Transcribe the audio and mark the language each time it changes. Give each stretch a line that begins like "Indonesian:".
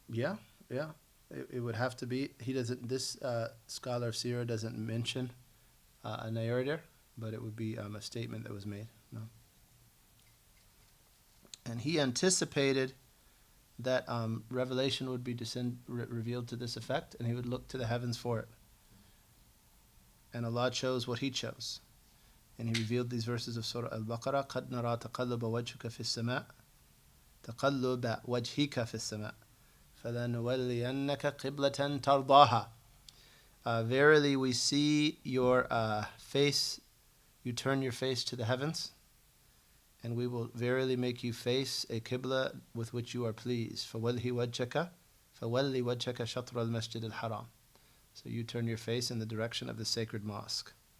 English: Yeah. It would have to be. He doesn't. This scholar of Seerah doesn't mention a narrator, but it would be a statement that was made. No. And he anticipated that revelation would be revealed to this effect, and he would look to the heavens for it. And Allah chose what He chose. And He revealed these verses of Surah Al-Baqarah,
Arabic: قَدْ نَرَى تَقَلُّبَ وَجْهِكَ فِي السَّمَاءِ تَقَلُّبَ وَجْهِكَ فِي السَّمَاءِ فَلَنُوَلِّيَنَّكَ قِبْلَةً تَرْضَاهَا.
English: Verily we see your face, you turn your face to the heavens, and we will verily make you face a qibla with which you are pleased.
Arabic: فَوَلِّ وَجْهَكَ شَطْرَ الْمَسْجِدِ الْحَرَامِ.
English: So you turn your face in the direction of the sacred mosque.